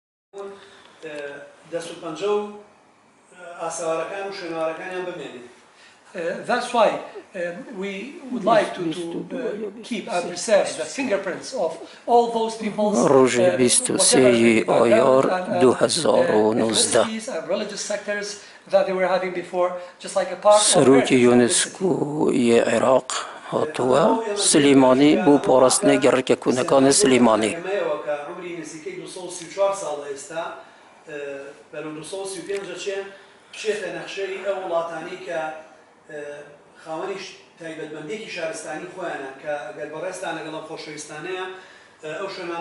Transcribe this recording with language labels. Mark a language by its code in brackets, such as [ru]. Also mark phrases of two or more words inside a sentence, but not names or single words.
[en] That's why we would like to keep and preserve the fingerprints of all those peoples, [ckb] ڕۆژی 23 ئایار 2019 [en] and religious sectors that they were having before, just like a part of [ckb] سەرۆکی یونسکۆی عێراق هاتووە سلێمانی بۆ پاراستنی گەرەکە کۆنەکانی سلێمانی. خاوەنیش تایبەتمەندێکی شارستانی خۆیانە کە ئەگەر بەڕێستان لەگەڵ خۆشەویستانەیە ئەو شوێنانە